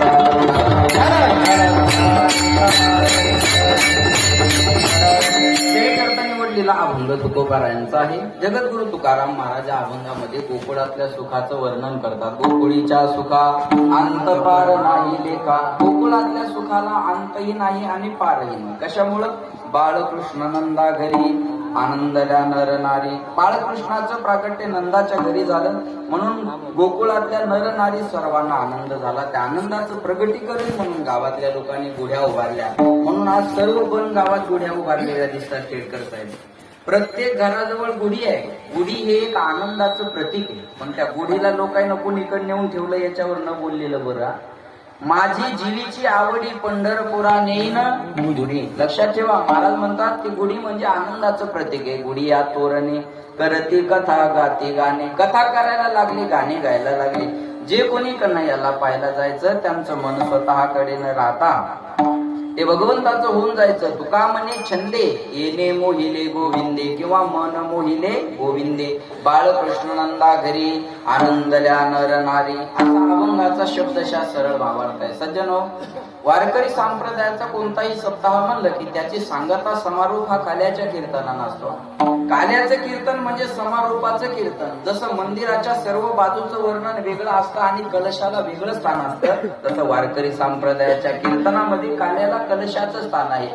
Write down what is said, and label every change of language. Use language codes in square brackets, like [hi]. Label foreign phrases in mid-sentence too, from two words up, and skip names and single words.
[mr] करता निवडलेला अभंग तुकोबारायांचा आहे. जगद्गुरु तुकाराम महाराज अभंगामध्ये गोकुळातल्या सुखाचं वर्णन करतात. गोकुळीच्या सुखा अंत पार नाही लेखा. गोकुळातल्या सुखाला अंतही नाही आणि पारही नाही. कशामुळं? बाळकृष्ण नंदा घरी आनंदल्या नर नारी. बाळकृष्णाचं प्राकट्य नंदाच्या घरी झालं म्हणून गोकुळातल्या नर नारी सर्वांना आनंद झाला. त्या आनंदाचं प्रगटीकरण म्हणून गावातल्या लोकांनी गुढ्या उभारल्या. म्हणून आज सर्व पण गावात गुढ्या उभारलेल्या दिसतात. खेडकर साहेब, प्रत्येक घराजवळ गुढी आहे. गुढी हे एक आनंदाचं प्रतीक आहे. पण त्या गुढीला लोकांना कोणीकडे नेऊन ठेवलं याच्यावर न बोललेलं बरं. माझी जीवीची आवडी पंढरपुरा नेईन गुढी. लक्षात ठेवा, महाराज म्हणतात की गुढी म्हणजे आनंदाचं प्रतीक आहे. गुढी या तोरणे करती कथा गाती गाणे. कथा करायला लागली, गाणे गायला लागले. जे कोणी कन्हैयाला पाहायला जायचं त्यांचं मन स्वतःकडे न राहता ते भगवंताचं होऊन जायचं. तुका म्हणे छंदे येणे मोहिले गोविंदे किंवा मन मोहिले गोविंदे. बाळकृष्ण नंदा घरी आनंदल्या नर नारी असा अभंगाचा शब्दशः सरळ भावार्थ आहे. सज्जनो, वारकरी संप्रदायाचा कोणताही सप्ताह म्हणलं की त्याची सांगता समारोप हा काल्याच्या कीर्तनानं असतो. काल्याचं कीर्तन म्हणजे समारोपाचं कीर्तन. जसं मंदिराच्या सर्व बाजूचं वर्णन वेगळं असतं आणि कलशाला वेगळं स्थान असतं, तसं वारकरी संप्रदायाच्या कीर्तनामध्ये काल्याला कलशाचं स्थान आहे.